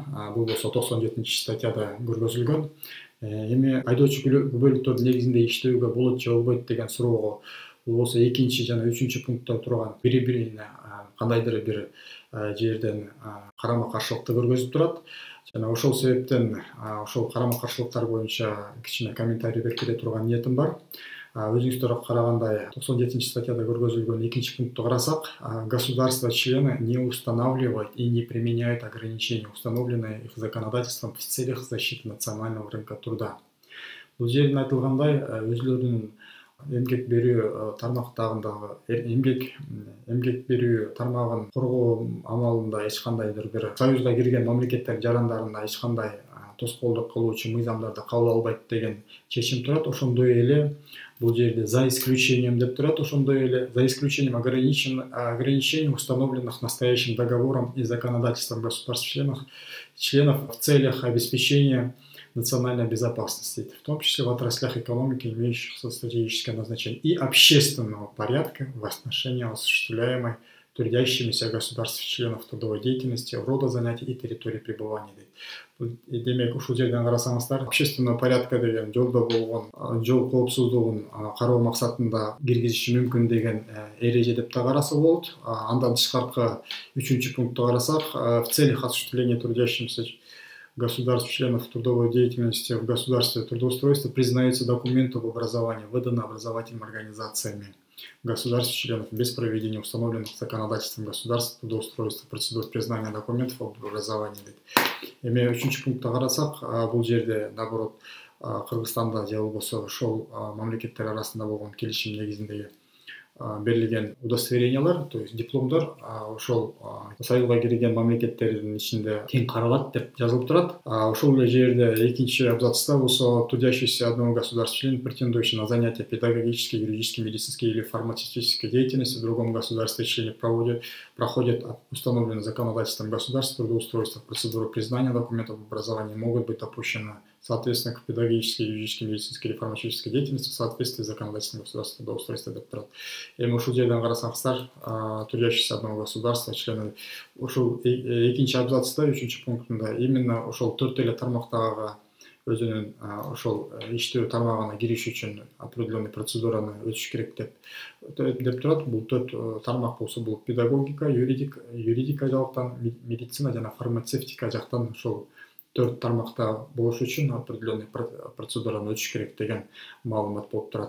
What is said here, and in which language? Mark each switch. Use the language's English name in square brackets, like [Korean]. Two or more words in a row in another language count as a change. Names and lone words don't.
[Kyrgyz] Бул болсо 97-статьяда көргөзүлгөн. Эми айдоочу күбөлүктөрдүн негизинде иштөөгө болот же болбойт деген суроого бул болсо 2 жана 3 пунктта турган бири-бирине кандайдыр бир жерден карама каршылыкты көргөзүп турат. Жана ошол себептен ошол карама каршылыктар боюнча кичине комментарий берип кете турган ниетим бар. Өзүңүздөр карагандай 97-статьяда көргөзүлгөн 2 пунктты карасак, [Russian] государства-члены не устанавливают и не применяют ограничения, установленные их законодательством в целях защиты национального рынка труда. [Kyrgyz] Бул жерден айтылгандай, өзүлөрүнүн эмгек берүү тармактарындагы эмгек берүү тармагын коргоо амалында эч кандайдыр бир союзга кирген мамлекеттердин жарандарына эч кандай тоскоолдук кылуучу мыйзамдарды кабыл албайт деген чечим турат. Ошондой эле бул жерде [Russian] за исключением [Kyrgyz] деп турат. Ошондой эле [Russian] за исключением ограничений, установленных настоящим договором и законодательством государств-членов в целях обеспечения национальной безопасности, в том числе в отраслях экономики, имеющих стратегическое назначение, и общественного порядка в отношении осуществляемой трудящимися государств-членов трудовой деятельности, рода занятий и территории пребывания. [Kyrgyz] Демек, ушул жерден карасаңыздар, [Russian] общественного порядка [Kyrgyz] деген жолдо болгон жол коопсуздугун кароо максатында киргизиши мүмкүн деген эреже деп да караса болот. Андан тышкаркы 3 пунктты карасак, [Russian] в целях осуществления трудящимся государств-членов трудовой деятельности в государстве трудоустройства признаются документы об образовании, выданные образовательными организациями государств-членов без проведения установленных законодательством государств трудоустройства процедур признания документов об образовании. [Kyrgyz] Эми 3 пунктта карасак, бул жерде наоборот Кыргызстанда же болбосо ошол мамлекеттер арасында болгон келишим негизинде берилген удостоверениялар, [Russian] то есть [Kyrgyz] дипломдор ошол союзга кирген мамлекеттердин ичинде тең каралат деп жазылып турат. Ошол эле жерде 2 абзацта болсо [Russian] трудящийся одного государства-члена, претендующий на занятия педагогической, юридической, медицинской или фармацевтической деятельности в другом государстве-члене проходят установленные законодательством государства трудоустройства процедуры признания документов об образовании, могут быть допущены соответственно к педагогической, юридической, медицинской или фармацевтической деятельности в соответствии с законодательством государства трудоустройства [Kyrgyz] деп турат. Эми ушул жерден карасаңыздар, [Russian] трудящийся одного государства члены [Kyrgyz] ушул 2 абзацта 3 пунктунда именно ошол 4 эле тармактагы өзүнүн ошол иштөө тармагына кириш үчүн определенный процедураны өтүш керек деп турат. Бул 4 тармак болсо бул педагогика, юридика жактан, медицина жана фармацевтика жактан ошол 4 тармакта болуш үчүн определенный процедураны өтүш керек деген маалымат болуп турат.